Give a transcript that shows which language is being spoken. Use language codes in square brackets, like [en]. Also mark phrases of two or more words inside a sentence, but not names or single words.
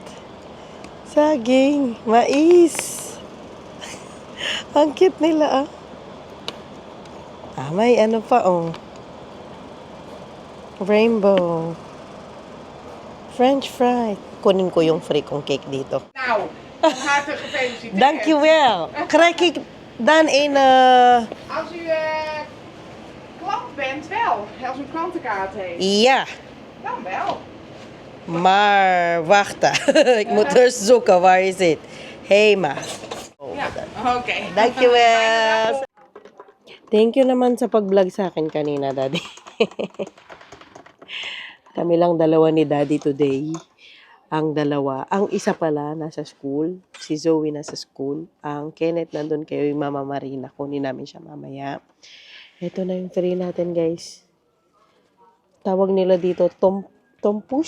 [tl] Saging. Mais. Ang cute nila ah. Ah, may ano pa oh. Rainbow. [en] French fry. [tl] Kunin ko yung free kong cake dito. [nl] Nou, van harte gefeliciteerd. Dankjewel. Krijg ik dan een... Als u klant bent, wel. Als u een klantenkaart heeft, Ja. dan wel. Maar wacht. Ik moet eerst zoeken. Waar is het? Hema. Ja, oké. Dankjewel. [en] Thank you [tl] naman sa pag-vlog sa akin kanina, Daddy. Kami lang dalawa ni Daddy today. Ang dalawa. Ang isa pala nasa school. Si Zoe nasa school. Ang Kenneth nandun kayo yung Mama Marina. Kunin namin siya mamaya. Ito na yung free natin, guys. Tawag nila dito tompush.